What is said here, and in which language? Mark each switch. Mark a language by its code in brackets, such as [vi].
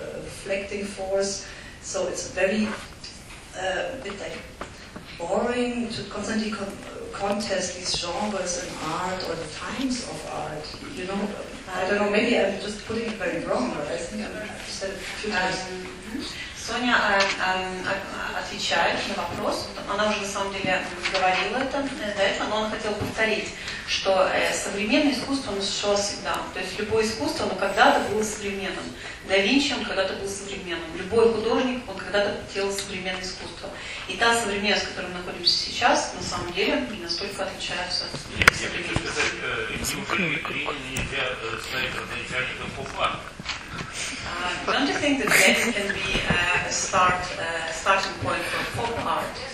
[en] It has been something, for me, a driving force, a reflecting force. So it's very bit like boring to constantly contest these genres and art or the times of art. You know, I don't know, maybe I'm just putting it very wrong, but I think I've said it a few times. [ru] Соня отвечает на вопрос, она уже на самом деле говорила это до этого, но она хотела повторить, что современное искусство существовало всегда. То есть любое искусство, оно когда-то было современным. Да Винчи, он когда-то был современным. Любой художник, он когда-то делал современное искусство. И та современность, в которой мы находимся сейчас, на самом деле, не настолько отличается от современности. Я хочу сказать, не уже времени нельзя ставить начальника поп-арта. [en] Don't you think that Lenin can be a starting point for folk art?